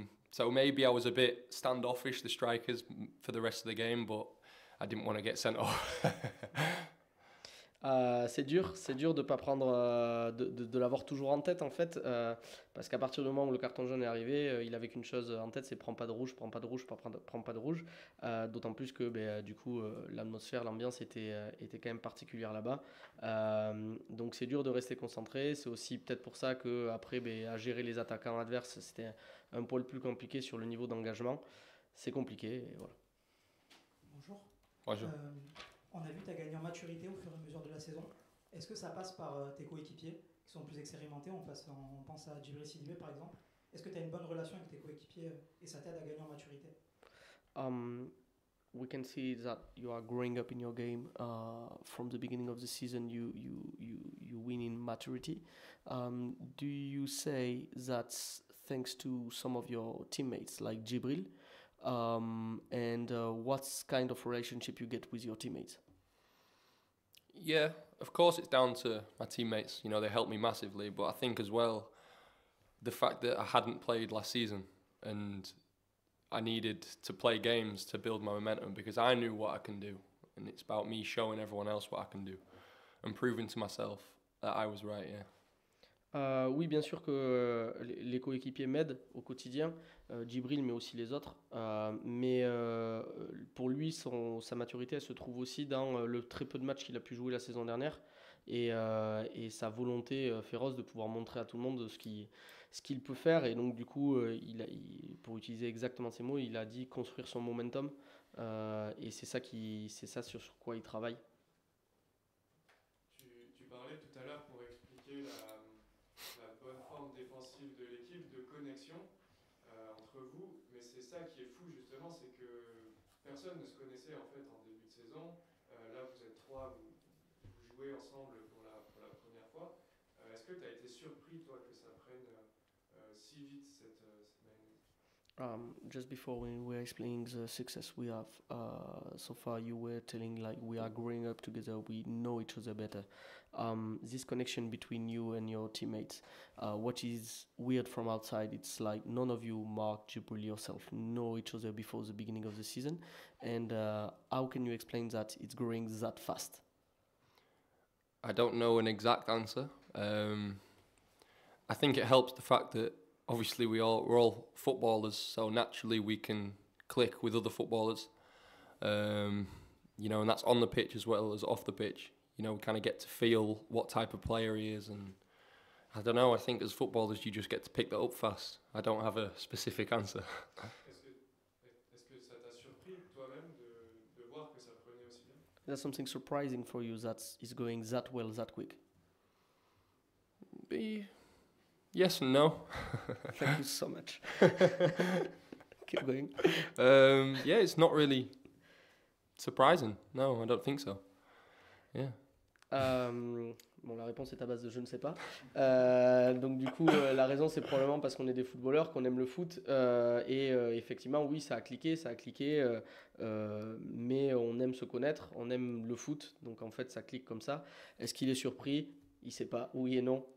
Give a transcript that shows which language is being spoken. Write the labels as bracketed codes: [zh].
[en] So maybe I was a bit standoffish, the strikers, for the rest of the game, but I didn't want to get sent off. [fr] C'est dur de pas prendre, de l'avoir toujours en tête en fait, parce qu'à partir du moment où le carton jaune est arrivé, il avait qu'une chose en tête, c'est prends pas de rouge, prends pas de rouge, prends pas de rouge. D'autant plus que du coup l'atmosphère, l'ambiance était quand même particulière là-bas. Donc c'est dur de rester concentré. C'est aussi peut-être pour ça que après à gérer les attaquants adverses, c'était un poil plus compliqué sur le niveau d'engagement. C'est compliqué et voilà. Bonjour. Bonjour. On a vu que tu as gagné en maturité au fur et à mesure de la saison. Est-ce que ça passe par tes coéquipiers qui sont plus expérimentés? On pense à Djibril Sidibé par exemple. Est-ce que tu as une bonne relation avec tes coéquipiers et ça t'aide à gagner en maturité? [en] We can see that you are growing up in your game. From the beginning of the season, you win in maturity. Do you say that's thanks to some of your teammates like Djibril? And what kind of relationship you get with your teammates? Yeah, of course it's down to my teammates. You know, they helped me massively, but I think as well, the fact that I hadn't played last season and I needed to play games to build my momentum because I knew what I can do. And it's about me showing everyone else what I can do and proving to myself that I was right, yeah. [fr] Oui, bien sûr que les coéquipiers m'aident au quotidien, Djibril, mais aussi les autres. Mais pour lui, sa maturité, elle se trouve aussi dans le très peu de matchs qu'il a pu jouer la saison dernière et sa volonté féroce de pouvoir montrer à tout le monde ce qu'il peut faire. Et donc, du coup, pour utiliser exactement ces mots, il a dit construire son momentum. Et c'est ça sur quoi il travaille. Tu parlais tout à l'heure pour expliquer la bonne forme défensive de l'équipe, de connexion entre vous, mais c'est ça qui est fou justement, c'est que personne ne se connaissait en fait en début de saison. Là vous êtes trois, vous jouez ensemble pour la première fois. Est-ce que tu as été surpris toi que ça prenne si vite cette manière? [en] Just before we were explaining the success we have so far, you were telling like we are growing up together, we know each other better. This connection between you and your teammates, what is weird from outside, it's like none of you, Mark, Jibril, yourself, know each other before the beginning of the season. And how can you explain that it's growing that fast? I don't know an exact answer. I think it helps the fact that obviously we're all footballers, so naturally we can click with other footballers. You know, and that's on the pitch as well as off the pitch. You know, we kind of get to feel what type of player he is, and I don't know, I think as footballers you just get to pick that up fast. I don't have a specific answer. [fr] Est-ce que ça t'a surpris toi-même de voir que ça prenait aussi bien? [en] There's something surprising for you that is going that well, that quick. Yes and no. Thank you so much. Keep going. Yeah, it's not really surprising. No, I don't think so. Yeah. [fr] Bon, la réponse est à base de je ne sais pas. Donc du coup, la raison c'est probablement parce qu'on est des footballeurs, qu'on aime le foot. Et effectivement, oui, ça a cliqué, mais on aime se connaître, on aime le foot. Donc en fait, ça clique comme ça. Est-ce qu'il est surpris? Il ne sait pas, oui et non.